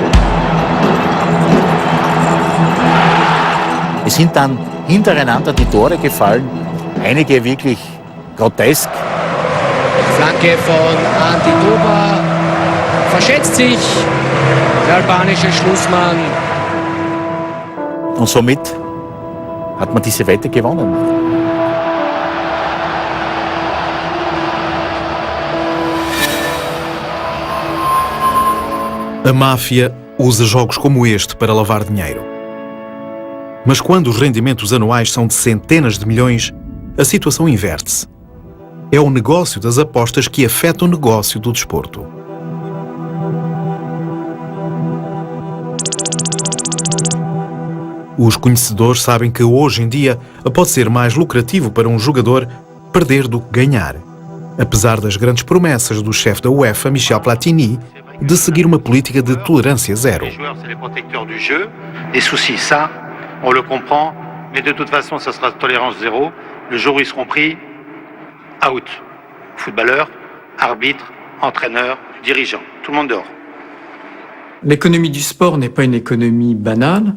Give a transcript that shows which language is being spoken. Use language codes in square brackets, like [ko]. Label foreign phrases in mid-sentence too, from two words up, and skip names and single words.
[de] Es sind dann hintereinander die Tore gefallen, einige wirklich grotesk. Flanke von Antidova, verschätzt sich der albanische Schlussmann. Und somit hat man diese Wette gewonnen. [pt] A máfia usa jogos como este para lavar dinheiro. Mas quando os rendimentos anuais são de centenas de milhões, a situação inverte-se. É o negócio das apostas que afeta o negócio do desporto. Os conhecedores sabem que hoje em dia pode ser mais lucrativo para um jogador perder do que ganhar, apesar das grandes promessas do chefe da UEFA, Michel Platini, de seguir uma política de tolerância zero. [fr] Les joueurs, c'est les protecteurs du jeu. Les soucis, ça, on le comprend, mais de toute façon, ça sera tolérance zéro. Le jour où ils seront pris, out. Footballeur, arbitre, entraîneur, dirigeant, tout le monde dehors. L'économie du sport n'est pas une économie banale.